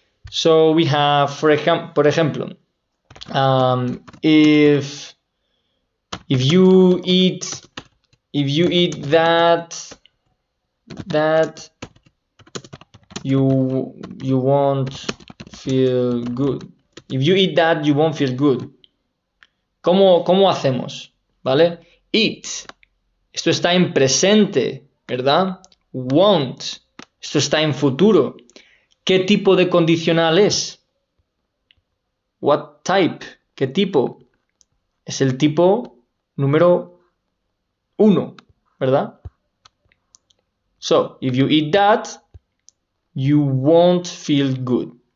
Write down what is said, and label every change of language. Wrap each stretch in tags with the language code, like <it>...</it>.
<en>So we have,</en> <es>por ejemplo,</es> <en>if you eat that you won't feel good. If you eat that, you won't feel good.</en> <es>¿Cómo hacemos? ¿Vale? Eat. Esto está en presente, ¿verdad? Won't. Esto está en futuro. ¿Qué tipo de condicional es?</es> <en>What type?</en> <es>¿Qué tipo? Es el tipo número 1, ¿verdad?</es> <en>So, if you eat that, you won't feel good.</en>